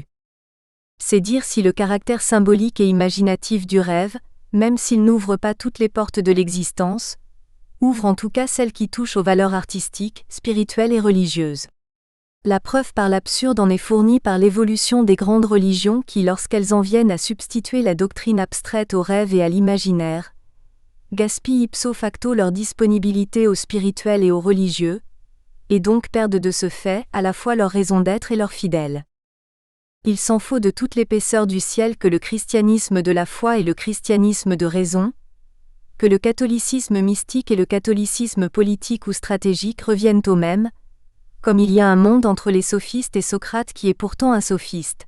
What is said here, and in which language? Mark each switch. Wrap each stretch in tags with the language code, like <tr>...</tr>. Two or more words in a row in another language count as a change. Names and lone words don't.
<fr>C'est dire si le caractère symbolique et imaginatif du rêve, même s'il n'ouvre pas toutes les portes de l'existence, ouvre en tout cas celles qui touchent aux valeurs artistiques, spirituelles et religieuses. La preuve par l'absurde en est fournie par l'évolution des grandes religions qui, lorsqu'elles en viennent à substituer la doctrine abstraite au rêve et à l'imaginaire, gaspillent</fr> <la>ipso facto</la> <fr>leur disponibilité au spirituel et au religieux, et donc perdent de ce fait à la fois leur raison d'être et leurs fidèles. Il s'en faut de toute l'épaisseur du ciel que le christianisme de la foi et le christianisme de raison, que le catholicisme mystique et le catholicisme politique ou stratégique reviennent au même, comme il y a un monde entre les sophistes et Socrate qui est pourtant un sophiste.</fr>